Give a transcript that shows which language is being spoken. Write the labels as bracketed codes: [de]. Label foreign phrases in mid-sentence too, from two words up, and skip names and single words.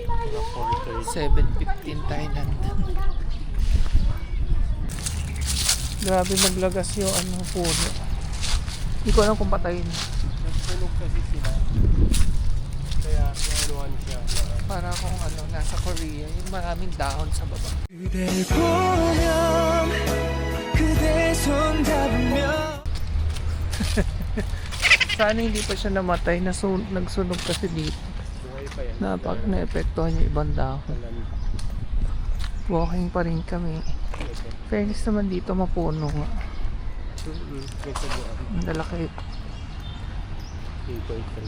[tl] 7:15 tayo nandun. Grabe maglagas yung puno. Hindi ko alam kung patayin. Nagsunog kasi sila. Kaya nahaluan siya. Para kung nasa Korea. Yung maraming dahon sa baba. [ko] 그댈 보면 그대 손 잡으면 [tl] Sana hindi pa siya namatay. Nagsunog kasi dito. Buhay pa yan. Na-epektuhan yung ibang dahon. Walking pa rin kami. Fairness naman dito, mapuno nga. Ang lalaki.